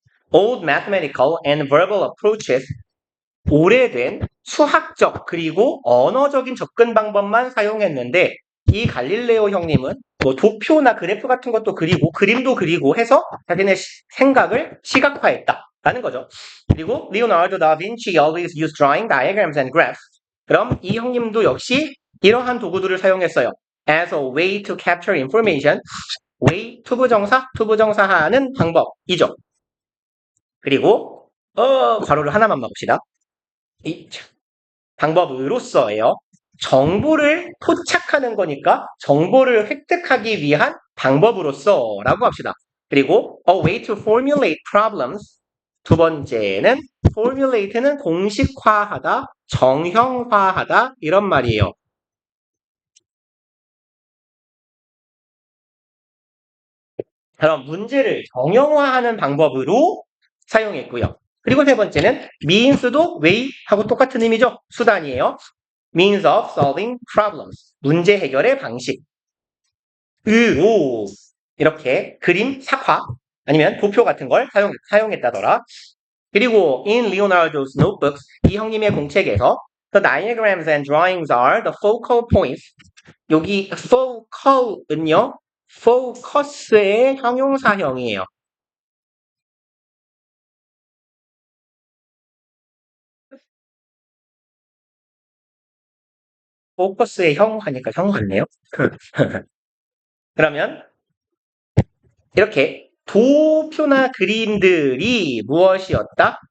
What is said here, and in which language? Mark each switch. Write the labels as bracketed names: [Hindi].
[English] Old mathematical and verbal approaches [Korean] 오래된 수학적 그리고 언어적인 접근 방법만 사용했는데 이 갈릴레오 형님은 뭐 도표나 그래프 같은 것도 그리고 그림도 그리고 해서 자기네 생각을 시각화했다라는 거죠. [English] 그리고 Leonardo da Vinci always used drawing diagrams and graphs. [Korean] 그럼 이 형님도 역시 이러한 도구들을 사용했어요. [English] As a way to capture information. [Korean] way 투부정사하는 방법이죠. 그리고 괄호를 하나만 봅시다. 방법으로써예요. 정보를 포착하는 거니까 정보를 획득하기 위한 방법으로써라고 합시다. 그리고 [English] a way to formulate problems [Korean] 두 번째는 formulate는 공식화하다, 정형화하다 이런 말이에요. 그럼 문제를 정형화하는 방법으로 사용했고요. 그리고 세 번째는 means도 way하고 똑같은 의미죠. 수단이에요. [English] means of solving problems. [Korean] 문제 해결의 방식. 으로 이렇게 그림, 삭화 아니면 도표 같은 걸 사용했다더라. [English] 그리고 in Leonardo's notebooks [Korean] 이 형님의 공책에서 [English] the diagrams and drawings are the focal points. [Korean] 여기 focal은요. focus의 형용사형이에요. focus의 형 하니까 형 같네요. 그러면 이렇게 도표나 그림들이 무엇이었다?